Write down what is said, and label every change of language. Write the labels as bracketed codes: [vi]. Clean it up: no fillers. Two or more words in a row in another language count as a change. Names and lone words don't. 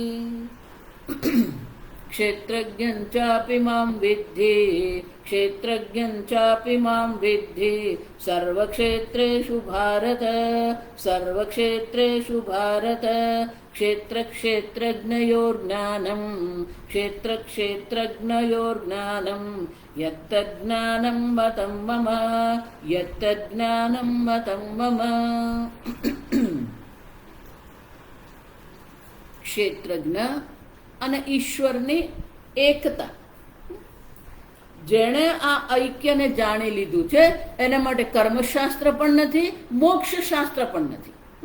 [sa] क्षेत्रज्ञं चापि मां विद्धि क्षेत्रज्ञं चापि मां विद्धि सर्वक्षेत्रेषु भारत सर्वक्षेत्रेषु भारत क्षेत्रक्षेत्रज्ञयोर्ज्ञानं क्षेत्रक्षेत्रज्ञयोर्ज्ञानं यत्तज्ज्ञानं मतं मम यत्तज्ज्ञानं मतं मम। [gu] ક્ષેત્રજ્ઞ અને ઈશ્વરની એકતા, જેણે આ ઐક્યને જાણી લીધું છે એના માટે કર્મશાસ્ત્ર પણ નથી, મોક્ષશાસ્ત્ર પણ નથી.